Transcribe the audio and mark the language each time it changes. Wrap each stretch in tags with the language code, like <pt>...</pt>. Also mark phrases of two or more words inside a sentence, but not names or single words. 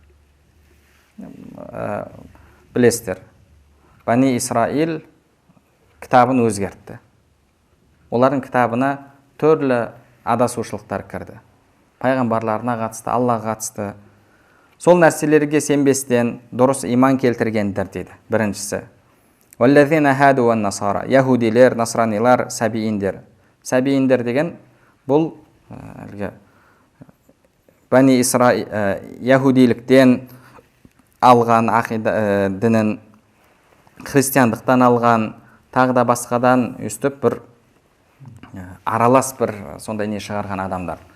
<kk>Білесіздер, Бани Исраил кітабын өзгертті. Олардың кітабына түрлі адасушылықтар кірді. Пайғамбарларына қатысты, Аллаға қатысты. Сол нәрселерге сенбестен дұрыс иман келтіргендер дейді. Біріншісі.</kk> <ar>والذين هادوا والنصارى,</ar> <kk>яһудилер, насранилар, сабииндер. Сабииндер деген бұл Бани Исраил яһудиліктен алған ақида дінін, христиандықтан алған, тағы да басқадан үстіп бір аралас бір сондай не шығарған адамдар.</kk>